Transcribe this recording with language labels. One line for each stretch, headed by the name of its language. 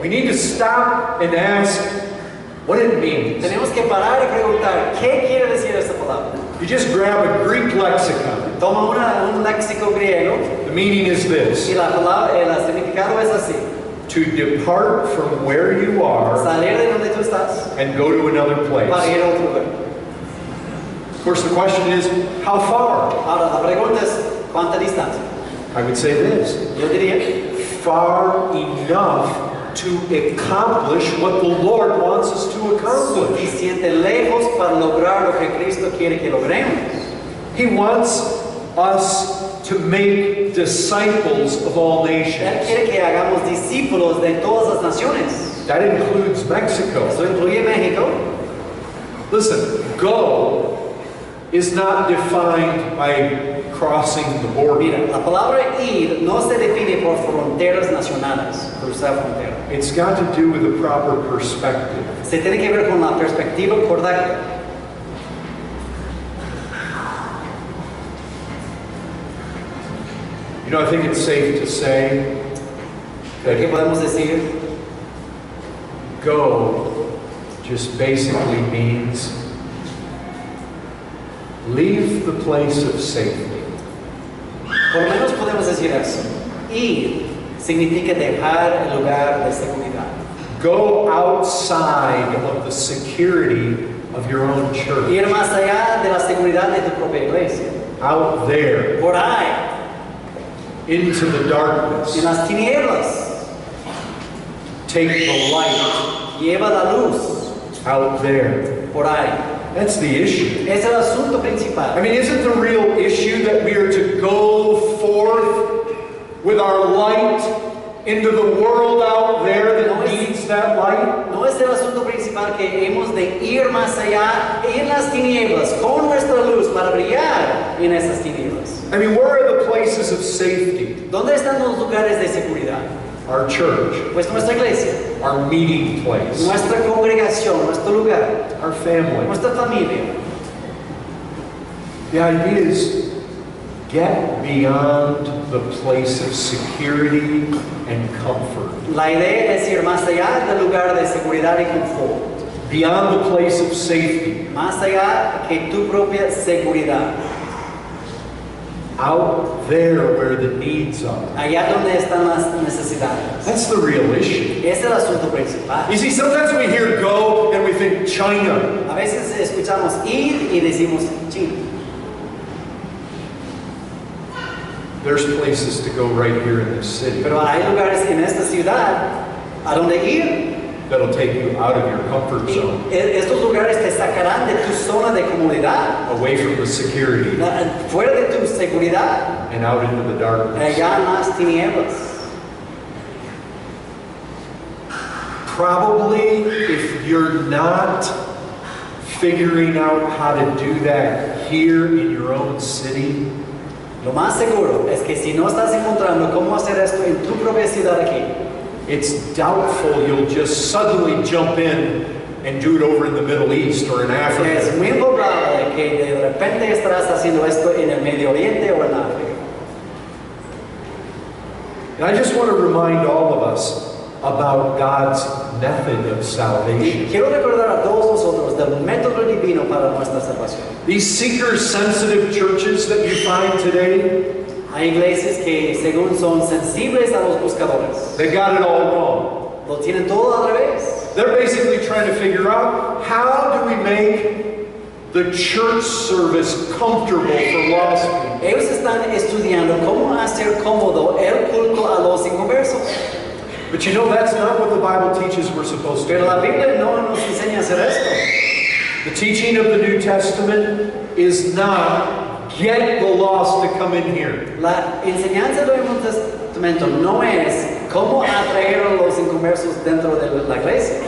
English: We need to stop and ask what it means.
Spanish: Tenemos que parar y preguntar, ¿qué quiere decir esta palabra?
English: You just grab a Greek lexicon.
Spanish: Toma un léxico griego
English: The meaning is this:
Spanish: y la palabra, el significado es así.
English: to depart from where you are
Spanish: Salir de donde tú estás
English: and go to another place.
Spanish: para ir a otro lugar.
English: Of course, the question is, how far?
Spanish: Ahora, la pregunta es, ¿cuánta distancia?
English: I would say this:
Spanish: Yo diría,
English: far enough to accomplish what the Lord wants us to accomplish.
Spanish: suficiente lejos para lograr lo que Cristo quiere que logremos.
English: He wants us to make disciples of all
Spanish: Él
English: nations.
Spanish: quiere que hagamos discípulos de todas las naciones.
English: That includes Mexico.
Spanish: Eso incluye México.
English: Listen, go is not defined by crossing the border.
Spanish: Mira, la palabra ir no se define por fronteras nacionales, cruzar frontera.
English: It's got to do with a proper perspective.
Spanish: Se tiene que ver con la perspectiva correcta.
English: You know, I think it's safe to say
Spanish: ¿Qué
English: that
Spanish: podemos decir?
English: go just basically means leave the place of safety.
Spanish: Por lo menos podemos decir eso. Ir significa dejar el lugar de seguridad.
English: Go outside of the security of your own church.
Spanish: Ir más allá de la seguridad de tu propia iglesia.
English: Out there,
Spanish: Por ahí,
English: into the
Spanish: en
English: darkness.
Spanish: las tinieblas,
English: Take the light
Spanish: lleva la luz.
English: out there.
Spanish: Por ahí.
English: That's the issue.
Spanish: Es el asunto principal.
English: I mean, isn't the real issue that we are to go forth with our light into the world out there that needs that light?
Spanish: No es el asunto principal que hemos de ir más allá en las tinieblas con nuestra luz para brillar en esas tinieblas.
English: I mean, where are the places of safety?
Spanish: ¿Dónde están los lugares de seguridad?
English: Our church,
Spanish: Pues nuestra iglesia,
English: our meeting place,
Spanish: nuestra congregación, nuestro lugar,
English: our family.
Spanish: nuestra familia.
English: The idea is get beyond the place of security and comfort,
Spanish: La idea es ir más allá del lugar de seguridad y confort,
English: beyond the place of safety,
Spanish: más allá que tu propia seguridad,
English: out there where the needs are.
Spanish: allá donde están las necesidades.
English: That's the real issue.
Spanish: Es el asunto principal.
English: You see, sometimes we hear go and we think China.
Spanish: A veces escuchamos ir y decimos China.
English: There's places to go right here in this city
Spanish: Pero hay lugares en esta ciudad a donde ir.
English: that'll take you out of your comfort
Spanish: Y
English: zone,
Spanish: estos lugares te sacarán de tu zona de comodidad,
English: away from the security
Spanish: fuera de tu seguridad,
English: and out into the darkness.
Spanish: allá en las tinieblas.
English: Probably if you're not figuring out how to do that here in your own city,
Spanish: Lo más seguro es que si no estás encontrando cómo hacer esto en tu propia ciudad aquí,
English: it's doubtful you'll just suddenly jump in and do it over in the Middle East or in
Spanish: es
English: Africa.
Spanish: muy probable que de repente estarás haciendo esto en el Medio Oriente o en África.
English: And I just want to remind all of us about God's method of
Spanish: Y
English: salvation.
Spanish: quiero recordar a todos nosotros del método divino para nuestra salvación.
English: These seeker-sensitive churches that you find today,
Spanish: Hay iglesias que según son sensibles a los buscadores,
English: they got it all wrong.
Spanish: lo tienen todo al revés.
English: They're basically trying to figure out, how do we make the church service comfortable for lost people?
Spanish: Ellos están estudiando cómo hacer cómodo el culto a los inconversos.
English: But you know, that's not what the Bible teaches we're supposed to
Spanish: Pero la
English: do.
Spanish: Biblia no nos enseña a hacer esto.
English: The teaching of the New Testament is not get the lost to come in here.
Spanish: La enseñanza del Nuevo Testamento no es cómo atraer a los inconversos dentro de la iglesia,